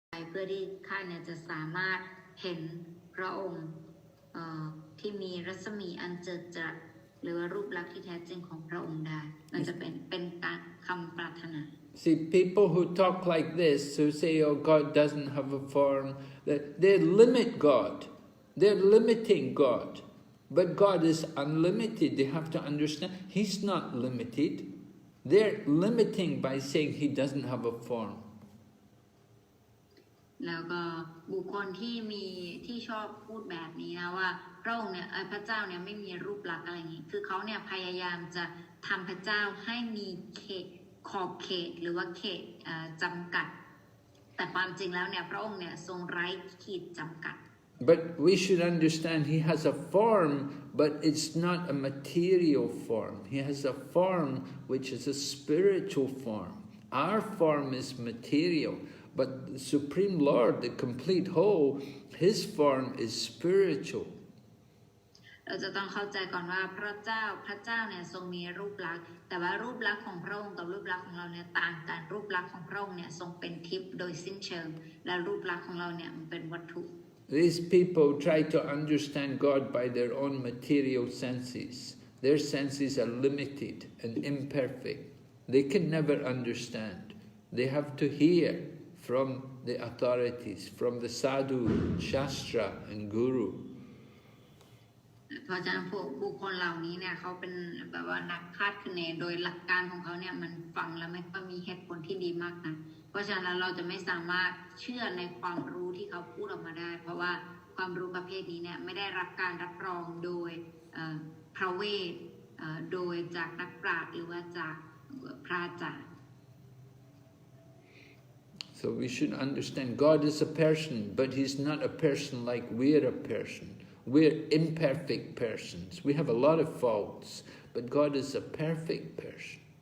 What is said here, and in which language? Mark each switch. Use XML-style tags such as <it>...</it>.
<th>เพื่อที่ข้าเนี่ยจะสามารถเห็นพระองค์ที่มีรัศมีอันเจิดจรัสหรือว่ารูปลักษณ์ที่แท้จริงของพระองค์ได้มันจะเป็นการคำปรารถนา</th> <en>See, people who talk like this, who say, oh, God doesn't have a form, they limit God. They're limiting God. But God is unlimited. They have to understand He's not limited. They're limiting by saying He doesn't have a form.</en> <th>แล้วก็บุคคลที่ชอบพูดแบบนี้นะว่าพระองค์เนี่ยพระเจ้าเนี่ยไม่มีรูปลักษณ์อะไรอย่างนี้คือเขาเนี่ยพยายามจะทำพระเจ้าให้มีขอบเขตหรือว่าเขตจำกัดแต่ความจริงแล้วเนี่ยพระองค์เนี่ยทรงไร้ขีดจำกัด</th> <en>But we should understand He has a form, but it's not a material form. He has a form which is a spiritual form. Our form is material, but the Supreme Lord, the complete whole, His form is spiritual.</en> <th>เราจะต้องเข้าใจก่อนว่าพระเจ้าเนี่ยทรงมีรูปลักษณ์แต่ว่ารูปลักษณ์ของพระองค์กับรูปลักษณ์ของเราเนี่ยต่างกันรูปลักษณ์ของพระองค์เนี่ยทรงเป็นทิพย์โดยสิ้นเชิงและรูปลักษณ์ของเราเนี่ยมันเป็นวัตถุ</th> <en>These people try to understand God by their own material senses. Their senses are limited and imperfect. They can never understand. They have to hear from the authorities, from the sadhu, shastra and guru.</en> <th>เพราะฉะนั้นบุคคลเหล่านี้เนี่ยเขาเป็นแบบว่านักคาดคะเนโดยหลักการของเขาเนี่ยมันฟังแล้วไม่ค่อยมีเหตุผลที่ดีมากนะ เพราะฉะนั้นเราจะไม่สามารถเชื่อในความรู้ที่เขาพูดออกมาได้ เพราะว่าความรู้ประเภทนี้เนี่ยไม่ได้รับการรับรองโดยพระเวทโดยจากนักปราชญ์หรือว่าจากพระอาจารย์</th> <en>So we should understand God is a person, but He's not a person like we're a person. We're imperfect persons. We have a lot of faults, but God is a perfect person.</en>